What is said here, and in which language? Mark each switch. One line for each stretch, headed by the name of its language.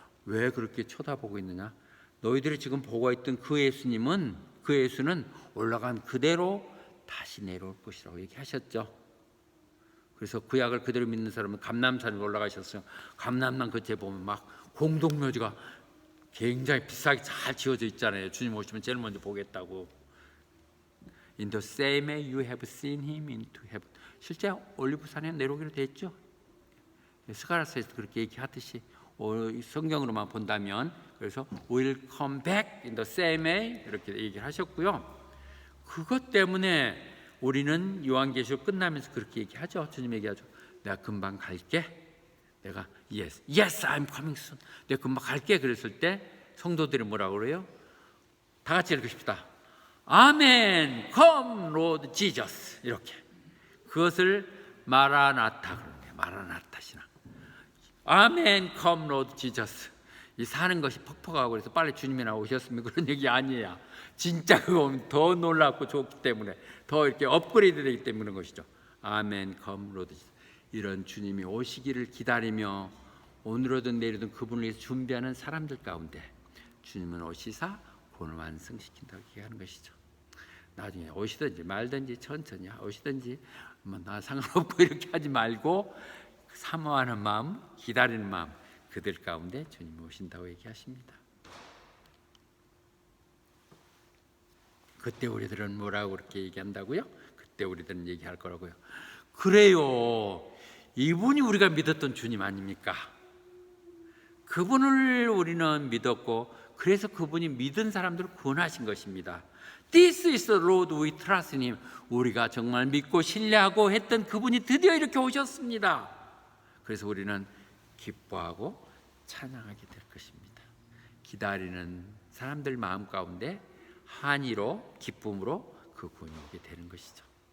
Korean: 왜 그렇게 쳐다보고 있느냐? 너희들이 지금 보고 있던 그 예수는 올라간 그대로 다시 내려올 것이라고 얘기하셨죠. 그래서 구약을 그대로 믿는 사람은 감람산에 올라가셨어요. 감람산 그때 보면 막 공동묘지가 굉장히 비싸게 잘 지어져 있잖아요. 주님 오시면 제일 먼저 보겠다고.
English: In the same way you have seen him into heaven.
Korean: 실제 올리브산에 내려오기로 됐죠. 스가랴서에서 그렇게 얘기하듯이 성경으로만 본다면 그래서
English: will come back in the same way
Korean: 이렇게 얘기를 하셨고요. 그것 때문에 우리는 요한계시록 끝나면서 그렇게 얘기하죠. 주님 얘기하죠. 내가 금방 갈게. 내가
English: yes, I'm coming soon.
Korean: 내가 금방 갈게. 그랬을 때 성도들이 뭐라고 그래요? 다 같이 읽읍시다.
English: 아멘, come Lord Jesus.
Korean: 이렇게 그것을 마라나타 그러네요. 마라나타 신앙.
English: 아멘, come Lord Jesus.
Korean: 이 사는 것이 퍽퍽하고 그래서 빨리 주님이 나오셨으면 그런 얘기 아니에요. 진짜 그거 더 놀랍고 좋기 때문에 더 이렇게 업그레이드 되기 때문에 그런 것이죠.
English: 아멘, come Lord Jesus.
Korean: 이런 주님이 오시기를 기다리며 오늘이든 내일이든 그분을 위해서 준비하는 사람들 가운데 주님은 오시사 본을 완성시킨다고 얘기하는 것이죠. 나중에 오시든지 말든지 천천히 오시든지 뭐 나 상관없고 이렇게 하지 말고 사모하는 마음, 기다리는 마음 그들 가운데 주님이 오신다고 얘기하십니다. 그때 우리들은 뭐라고 그렇게 얘기한다고요? 그때 우리들은 얘기할 거라고요. 그래요. 이분이 우리가 믿었던 주님 아닙니까? 그분을 우리는 믿었고 그래서 그분이 믿은 사람들을 구원하신 것입니다.
English: This is the Lord we trust in him.
Korean: 우리가 정말 믿고 신뢰하고 했던 그분이 드디어 이렇게 오셨습니다. 그래서 우리는 기뻐하고 찬양하게 될 것입니다. 기다리는 사람들 마음 가운데 한이로 기쁨으로 그 구원이 오게 되는 것이죠.